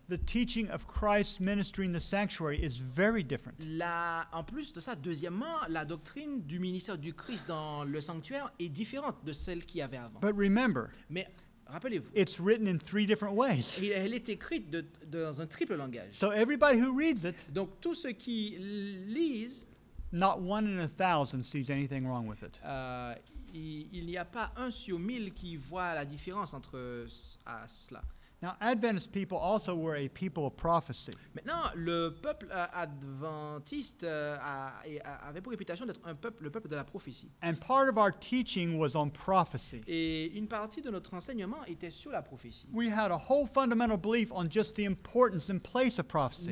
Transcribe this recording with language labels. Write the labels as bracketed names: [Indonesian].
[English] The teaching of Christ's ministry in the sanctuary is very different. [French] En plus de ça, deuxièmement, la doctrine du ministère du Christ dans le sanctuaire est différente de celle qu'il y avait avant. [English] But remember, [French] Mais rappelez-vous, [English] it's written in 3 different ways. [French] elle est écrite dans un triple langage. [English] So everybody who reads it, [French] Donc tous ceux qui lisent, [English] not 1 in 1,000 sees anything wrong with it. [French] il n'y a pas 1 sur 1000 qui voit la différence entre cela. [English] Now, Adventist people also were a people of prophecy. [French] Maintenant, le peuple adventiste avait pour réputation d'être le peuple de la prophétie. [English] And part of our teaching was on prophecy. [French] Et une partie de notre enseignement était sur la prophétie. [English] We had a whole fundamental belief on just the importance and place of prophecy.